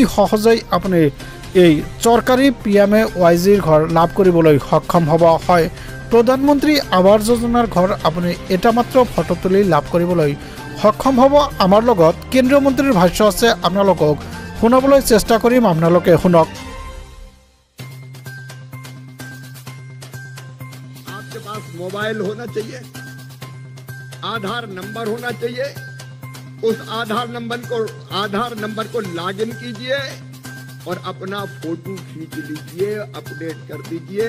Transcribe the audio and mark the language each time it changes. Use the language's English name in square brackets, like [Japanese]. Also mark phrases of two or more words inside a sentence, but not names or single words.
[Assamese] অতি সহজেই আপুনি এই চৰকাৰী PMAY-ৰ ঘৰ লাভ কৰিবলৈ সক্ষম হ'ব। হয়, প্ৰধানমন্ত্ৰী আৱাস যোজনাৰ ঘৰ আপুনি এটা মাত্ৰ ফটো তুলি লাভ কৰিবলৈ সক্ষম হ'ব। আমাৰ লগত কেন্দ্ৰীয় মন্ত্ৰীৰ ভাষ্য আছে, আপোনালোকক শুনাবলৈ চেষ্টা কৰিম, আপোনালোকে শুনক। [Hindi] आपके पास मोबाइल होना चाहिए, आधार नंबर होना चाहिए। उस आधार नंबर को लॉगिन कीजिए और अपना फोटो खींच लीजिए, अपडेट कर दीजिए।